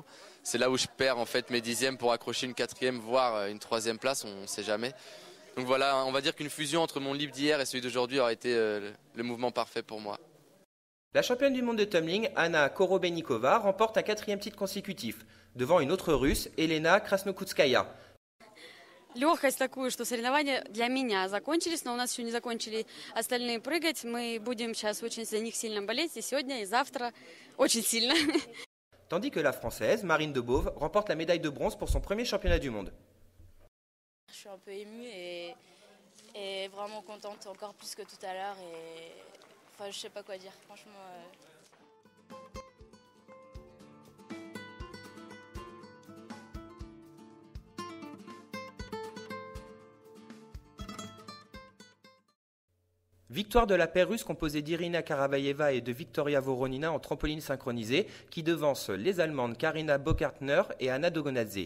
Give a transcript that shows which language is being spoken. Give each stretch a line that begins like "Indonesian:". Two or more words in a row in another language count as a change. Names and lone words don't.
French: C'est là où je perds en fait mes 10e pour accrocher une 4e, voire une 3e place, on ne sait jamais. Donc voilà, on va dire qu'une fusion entre mon livre d'hier et celui d'aujourd'hui aurait été le mouvement parfait pour moi. La championne du monde de tumbling, Anna Korobenikova, remporte un 4e titre consécutif, devant une autre russe, Elena Krasnokutskaya.
Russian: Легкость такую, что соревнования для меня закончились, но у нас еще не закончили остальные прыгать. Мы будем сейчас очень за них сильно болеть и сегодня, и завтра очень сильно.
French: Tandis que la Française, Marine Debove, remporte la médaille de bronze pour son premier championnat du monde. Je suis un peu émue et vraiment contente, encore plus que tout à l'heure. Je sais pas quoi dire, franchement. Victoire de la paire russe composée d'Irina Karavaeva et de Victoria Voronina en trampoline synchronisée, qui devance les Allemandes Karina Bokartner et Anna Dogonadze.